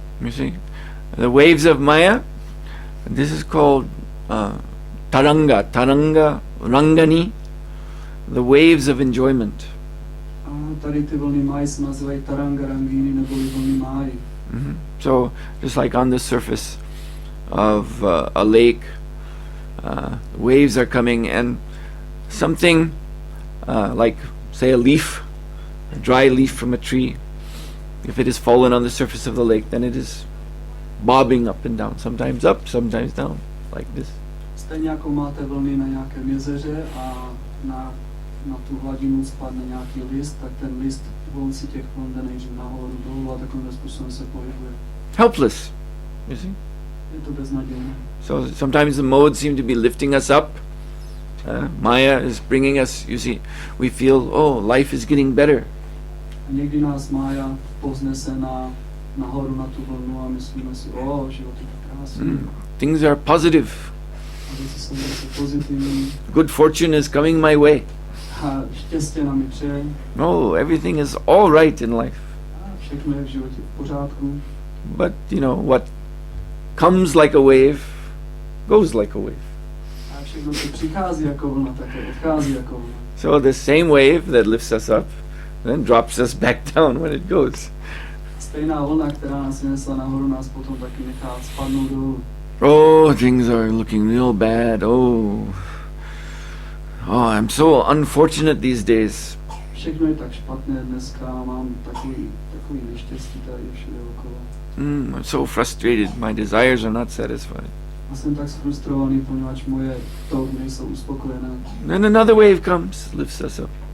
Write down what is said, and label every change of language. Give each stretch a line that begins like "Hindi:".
English: You see, the waves of Maya, this is called taranga rangani, the waves of enjoyment.
Czech: A tady ty vlny Máji se nazývají taranga rangini neboli vlny Máji.
English: So just like on the surface of a lake, waves are coming, and something like, say, a leaf, a dry leaf from a tree, if it has fallen on the surface of the lake, then it is bobbing up and down, sometimes up, sometimes down, like this.
Czech: Stejně jako máte vlny na nějakém jezeře a na tu hladinu spadne nějaký list, tak ten list v si těch vln jde nejdřív nahoru, dolů a takovým způsobem se pohybuje.
English: Helpless, you see?
Czech: Je to beznadějné.
English: So sometimes the modes seem to be lifting us up. Maya is bringing us, you see, we feel, oh, life is getting better.
Czech: A někdy nás Mája povznese nahoru na tu vlnu a myslíme si, život je krásný.
English: Things are positive.
Czech: A věci jsou velice pozitivní.
English: Good fortune is coming my way.
Czech: a štěstí nám přeje.
English: Oh, everything is all right in life.
Czech: A všechno je v životě v pořádku.
English: But, what comes like a wave, goes like a wave.
Czech: A všechno, co přichází jako vlna, také odchází jako vlna.
English: So the same wave that lifts us up, then drops us back down when it goes.
Czech: Stejná vlna, která nás vynesla nahoru, nás potom taky nechá spadnout dolů.
English: Oh, things are looking real bad. Oh, I'm so unfortunate these days.
Czech: Všechno je tak špatné dneska, mám takový neštěstí tady všude okolo.
English: I'm so frustrated. My desires are not satisfied.
Czech: A jsem tak frustrovaný, poněvadž moje touhy nejsou uspokojené.
English: Then another wave comes, lifts us up.